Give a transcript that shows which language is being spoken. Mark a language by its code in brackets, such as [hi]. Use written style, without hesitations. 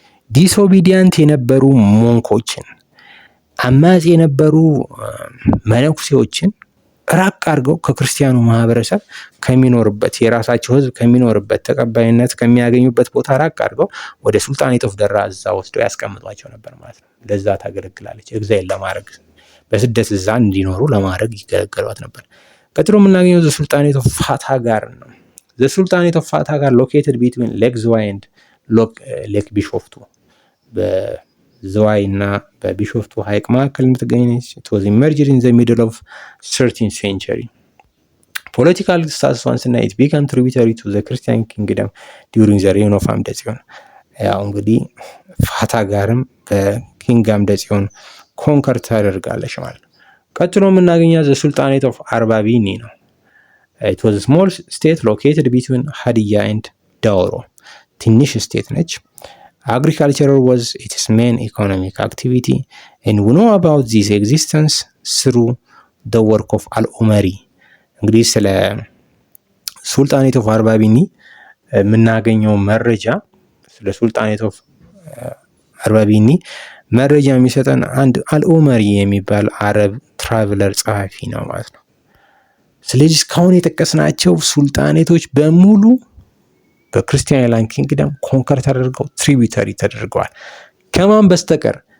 [am] ዲስኦቢዲየንት የነበሩ ሞንኮችን፣ አማጺ የነበሩ መነኩሴዎችን ራቅ አድርገው ከክርስቲያኑ ማህበረሰብ ከሚኖርበት የራሳቸው ህዝብ ከሚኖርበት ተቀባይነት ከሚያገኙበት ቦታ ራቅ አድርገው ወደ ሱልጣኔት ኦፍ ደራ እዛ ወስደው ያስቀምጧቸው ነበር ማለት ነው። ለዛ ታገለግላለች። ኤግዛይል ለማድረግ በስደት እዛ እንዲኖሩ ለማድረግ ይገለገሏት ነበር። ቀጥሎ የምናገኘው ሱልጣኔት ኦፍ ፋታ ጋር ነው። [en] the Sultanate of Fatah are located between Lake Zwai and Lake Bishoftu. [am] በዝዋይ እና በቢሾፍቱ ሐይቅ መካከል የምትገኘች [en] it was emerged in the middle of 13th century. [am] ፖለቲካል ስታተሷን ስናይ [en] it became tributary to the Christian kingdom during the reign of አምደ ጽዮን። [am] ያው እንግዲህ ፋታ ጋርም በኪንግ አምደ ጽዮን ኮንከር ታደርጋለች ማለት ነው። ቀጥሎ የምናገኛት [en] the Sultanate of አርባቢኒ ነው። it was a small state located between ሀዲያ and ዳውሮ። [am] ትንሽ ስቴት ነች። [en] Agriculture was its main economic activity, and we know about this existence through the work of Al-Umari. [am] እንግዲህ ስለ ሱልጣኔት ኦፍ አርባቢኒ የምናገኘው መረጃ ስለ ሱልጣኔት ኦፍ አርባቢኒ መረጃ የሚሰጠን አንድ አልኡመሪ የሚባል አረብ ትራቨለር ጸሐፊ ነው ማለት ነው። ስለዚህ እስካሁን የጠቀስናቸው ሱልጣኔቶች በሙሉ በክርስቲያን አይላንድ ኪንግደም ኮንከር ተደርገው ትሪቢዩተሪ ተደርገዋል። ከማን በስተቀር?